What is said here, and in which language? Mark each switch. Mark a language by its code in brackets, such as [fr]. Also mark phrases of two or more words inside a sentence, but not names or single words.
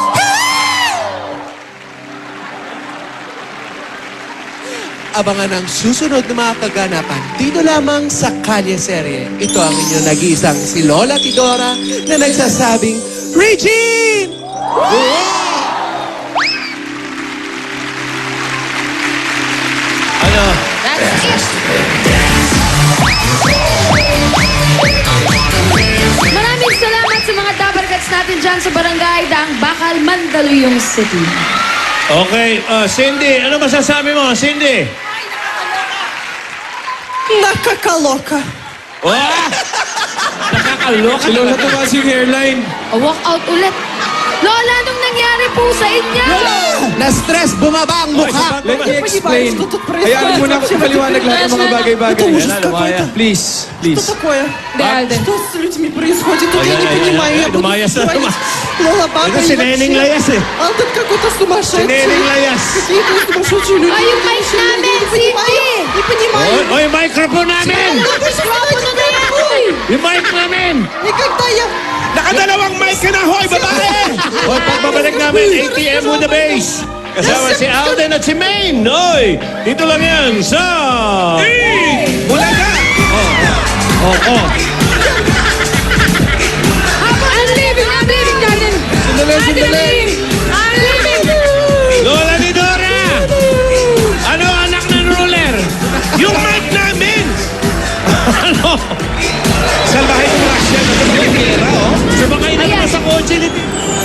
[tl] Abangan ang susunod na mga kaganapan dito lamang sa Kalye Serye. Ito ang inyong nag-iisang si Lola Tidora na nagsasabing, Regine! Ano? [en] That's it. [tl] Maraming salamat sa mga dabarkats natin dyan sa barangay Daang Bakal, Mandaluyong City. Okay, Cindy, ano masasabi mo, Cindy? Nakakaloka. Wah! Nakakaloka. Si Lola tumaas yung hairline. [en] Walk out [tl] ulit. Lola, anong nangyari po sa inyo? Na-stress, bumaba ang mukha. [en] Let me explain. [tl] Hayaan mo na ako paliwanag lahat ng mga bagay-bagay. [ru] Это ужас [tl] Lumaya. [ru] какой-то. [en] Please, please. [ru] Что такое? Альден. Что с людьми происходит? Тут я не понимаю. Я буду [tl] Lumaya sa [ru] звонить. Лола, баба, [tl] Ito [ru] и [tl] si Neneng [ru] вообще. [tl] Layas, eh. [ru] Алтын какой-то сумасшедший. [tl] Neneng Layas. [ru] Какие-то сумасшедшие люди. [tl] Ay, yung mic namin, [ru] Не понимаю. Не понимаю. [tl] Oy, microphone namin! Mikropono na yan! Yung mic namin! [ru] Никогда я... [tl] Nakadalawang mic ka na, hoy, babae! Hoy, pagbabalik namin, ATM [en] with the base! [tl] Kasama si Alden at si Maine! Oy! Dito lang yan sa... Bulaga! [en] I'm leaving natin! [tl] Sandali. [en] I'm leaving! [tl] Lola ni Dora! Ano, anak ng ruler? Yung mic namin! Ano? Salbahe yung Russian. Ano yung pera, oh? Sumakay na naman sa kotse ni